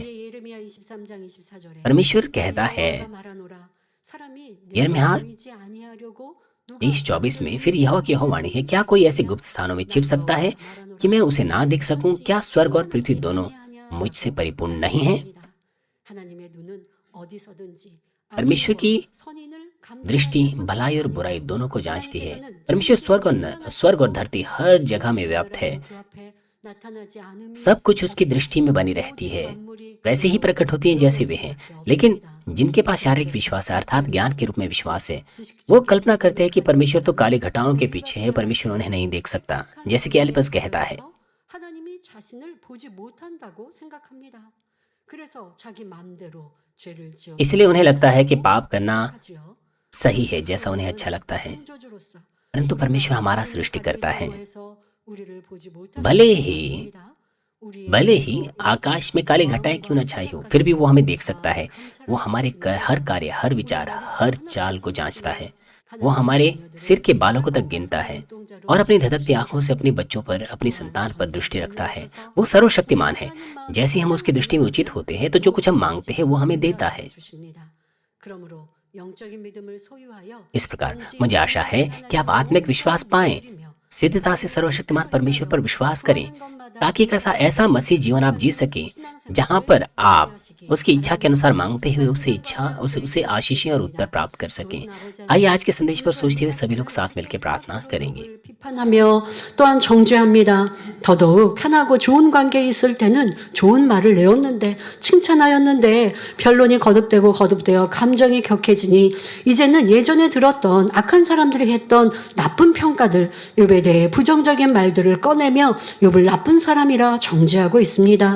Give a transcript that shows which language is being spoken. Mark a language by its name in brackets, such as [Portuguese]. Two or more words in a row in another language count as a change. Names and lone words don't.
[Hindi] परमेश्वर कहता है यिर्मयाह 23:24 में, फिर यहोवा की यह वाणी है, क्या कोई ऐसे गुप्त स्थानों में छिप सकता है कि मैं उसे ना देख सकूं? क्या स्वर्ग और पृथ्वी दोनों मुझसे परिपूर्ण नहीं है? परमेश्वर की दृष्टि भलाई और बुराई दोनों को जांचती है। परमेश्वर स्वर्ग और धरती हर जगह में व्याप्त है। [Korean] 나타나지 않음이 [Hindi] सब कुछ उसकी दृष्टि में बनी रहती है, वैसे ही प्रकट होती हैं जैसे वे हैं। लेकिन जिनके पास शारीरिक विश्वास है, अर्थात ज्ञान के रूप में विश्वास है, वो कल्पना करते हैं कि परमेश्वर तो काली घटाओं के पीछे है, परमेश्वर उन्हें नहीं देख सकता, जैसे कि एलिपस कहता है। [Korean] 하나님이 자신을 보지 못한다고 생각합니다. 그래서 자기 마음대로 죄를 지어 [Hindi] इसलिए उन्हें लगता है कि पाप करना [Korean] 하지요. [Hindi] सही है, जैसा उन्हें अच्छा लगता है। [Korean] 창조주로서 [Hindi] परंतु परमेश्वर हमारा सृष्टिकर्ता है। [Korean] 해서 उ리를 보지 못하게 [Hindi] भले ही आकाश में काली घटाएं क्यों न छाई हो, फिर भी वो हमें देख सकता है। वो हमारे हर कार्य, हर विचार, हर चाल को जांचता है। वो हमारे सिर के बालों को तक गिनता है और अपनी धधकती आंखों से अपने बच्चों पर, अपनी संतान पर दृष्टि रखता है। वो सर्वशक्तिमान है। जैसे हम उसकी दृष्टि में उचित होते हैं, तो जो कुछ हम मांगते हैं वो हमें देता है। [Korean] 그러므로 영적인 믿음을 소유하여 [Hindi] इस प्रकार मुझे आशा है कि आप आत्मिक विश्वास पाएं, सिद्धता से सर्वशक्तिमान परमेश्वर पर विश्वास करें, ताकि एक ऐसा मसीह जीवन आप जी सके जहां पर आप उसकी इच्छा के अनुसार मांगते हुए उसे आशीषें और उत्तर प्राप्त कर सकें। आइए आज के संदेश पर सोचते हुए सभी लोग साथ मिलकर प्रार्थना करेंगे। [Korean] 비판하며 또한 정죄합니다. 더더욱 편하고 좋은 관계에 있을 때는 좋은 말을 내었는데 칭찬하였는데 변론이 거듭되어 감정이 격해지니 이제는 예전에 들었던 악한 사람들이 했던 나쁜 평가들, 욥에 대해 부정적인 말들을 꺼내며 욥을 나쁜 사람이라 정죄하고 있습니다.